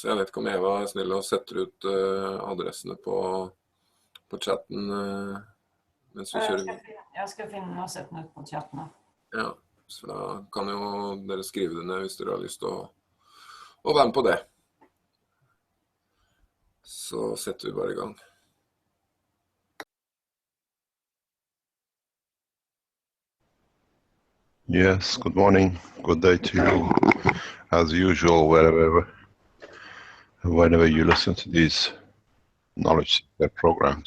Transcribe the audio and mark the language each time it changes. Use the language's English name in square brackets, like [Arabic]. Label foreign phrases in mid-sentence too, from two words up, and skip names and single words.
[Norwegian] Jeg vet ikke om Eva snill og setter ut adressene på chatten mens vi kjører. Jeg skal finne og sette den ut på chatten. Ja, så da kan jo dere skrive det ned hvis dere har lyst til å være med på det. Så setter vi bare i gang. [English] Yes, good morning, good day to you. As usual, whenever you listen to these knowledge programs.